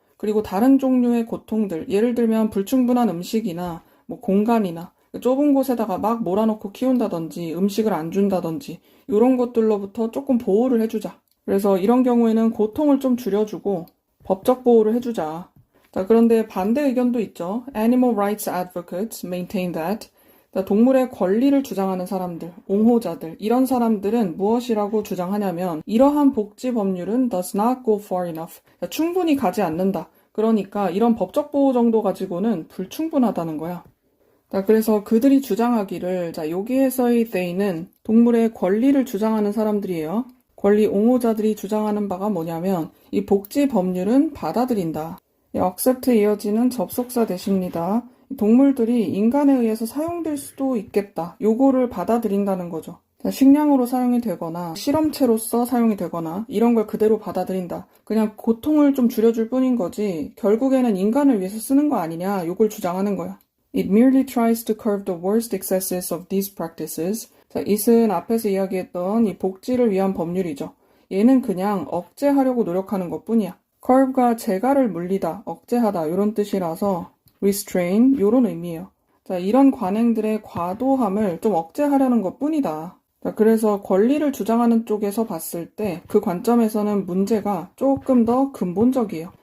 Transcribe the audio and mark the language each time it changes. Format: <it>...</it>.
<ko>그리고 다른 종류의 고통들, 예를 들면 불충분한 음식이나 뭐 공간이나 좁은 곳에다가 막 몰아넣고 키운다든지 음식을 안 준다든지 이런 것들로부터 조금 보호를 해주자. 그래서 이런 경우에는 고통을 좀 줄여주고 법적 보호를 해주자. 자, 그런데 반대 의견도 있죠.</ko> <en>Animal rights advocates maintain that.</en> <ko>자, 동물의 권리를 주장하는 사람들, 옹호자들, 이런 사람들은 무엇이라고 주장하냐면 이러한 복지 법률은</ko> <en>does not go far enough.</en> <ko>자, 충분히 가지 않는다. 그러니까 이런 법적 보호 정도 가지고는 불충분하다는 거야. 자, 그래서 그들이 주장하기를, 자, 여기에서의 they는 동물의 권리를 주장하는 사람들이에요. 권리 옹호자들이 주장하는 바가 뭐냐면 이 복지 법률은 받아들인다. 이 accept에 이어지는 접속사 대시입니다. 동물들이 인간에 의해서 사용될 수도 있겠다. 요거를 받아들인다는 거죠. 자, 식량으로 사용이 되거나 실험체로서 사용이 되거나 이런 걸 그대로 받아들인다. 그냥 고통을 좀 줄여줄 뿐인 거지 결국에는 인간을 위해서 쓰는 거 아니냐 요걸 주장하는 거야.</ko> <en>It merely tries to curb the worst excesses of these practices.</en> <ko>자, it은 앞에서 이야기했던 이 복지를 위한 법률이죠. 얘는 그냥 억제하려고 노력하는 것뿐이야. curb가 제가를 물리다, 억제하다 이런 뜻이라서 restrain 이런 의미예요. 자, 이런 관행들의 과도함을 좀 억제하려는 것뿐이다. 자, 그래서 권리를 주장하는 쪽에서 봤을 때 그 관점에서는 문제가 조금 더 근본적이에요.</ko>